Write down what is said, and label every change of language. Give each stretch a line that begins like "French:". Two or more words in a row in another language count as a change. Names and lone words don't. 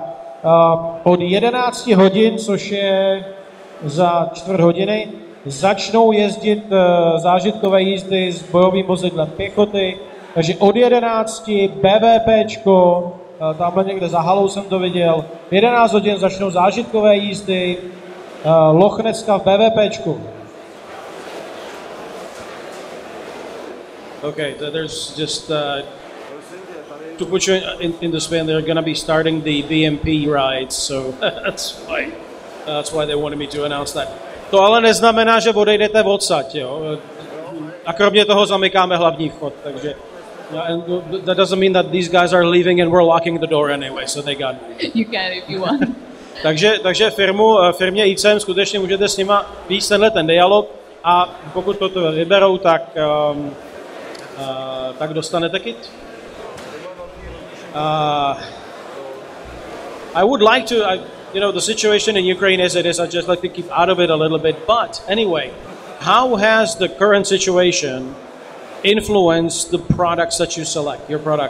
Czech: Od 11 hodin, což je za čtvrt hodiny, začnou jezdit zážitkové jízdy s bojovým vozidlem pěchoty, takže od 11 BVPčko, tamhle někde za halou jsem to viděl, v 11 hodin začnou zážitkové jízdy, Lochnecka v BVPčku.
English: Okay, there's just to put you in the span, they're going to be starting the BMP rides, so that's why they wanted me to announce that.
Czech: To ale neznamená, že odejdete odsaď, jo. A kromě toho zamykáme hlavní vchod, takže
English: that doesn't mean that these guys are leaving and we're locking the door anyway, so they got You can if you want.
Czech: takže firmě ICM skutečně můžete s nima víc ten dialog, a pokud to vyberou, tak dostanete kit.
English: I would like to, the situation in Ukraine as it is, I'd just like to keep out of it a little bit. But anyway, how has the current situation influenced the products that you select, your product?